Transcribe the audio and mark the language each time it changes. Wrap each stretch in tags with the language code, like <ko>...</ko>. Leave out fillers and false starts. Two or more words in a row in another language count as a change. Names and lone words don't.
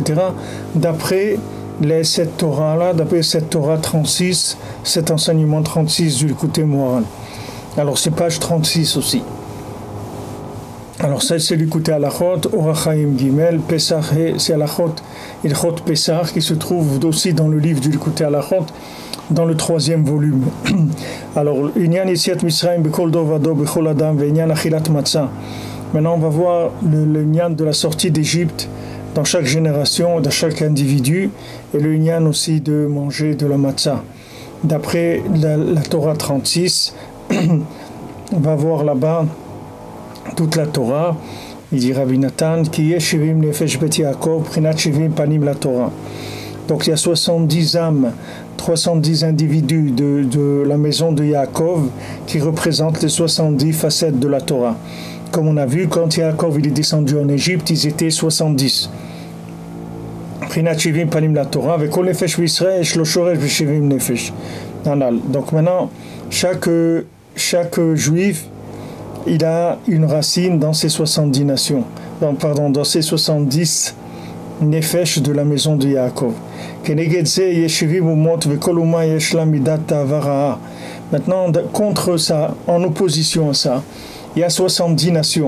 <fr>d'après cette Torah-là, d'après cette Torah 36, cet enseignement 36 du Likutei Moharan. Alors c'est page 36 aussi. Alors ça c'est Likutei Halachot, Orach Chaim Gimel, Pesach, c'est Halachot, Ilchot Pesach, qui se trouve aussi dans le livre du Likutei Halachot, dans le 3e volume. Alors,</fr> <he>ענין יציאת מצרים בכל דור ודור בכל אדם וענין אכילת מצה.</he> <fr>Maintenant, on va voir le Inyan de la sortie d'Égypte dans chaque génération, dans chaque individu, et le Inyan aussi de manger de la matzah. D'après la Torah 36, on va voir là-bas toute la Torah. Il dit Rabbi Nathan,</fr> <he>כי יש שבעים נפש בית יעקב, בבחינת שבעים פנים לתורה.</he> <fr>Donc il y a 70 âmes 310 individus de la maison de Yaakov qui représentent les 70 facettes de la Torah. Comme on a vu, quand Yaakov il est descendu en Égypte, ils étaient 70.</fr> <he>בבחינת שבעים פנים לתורה, עם כל נפש ישראל, שורש בשבעים נפש.</he> <fr>Donc maintenant, chaque juif, il a une racine dans ces 70 nations. Dans ces 70 Nefesh de la maison de Yaakov. Maintenant, contre ça, en opposition à ça, il y a 70 nations.</fr>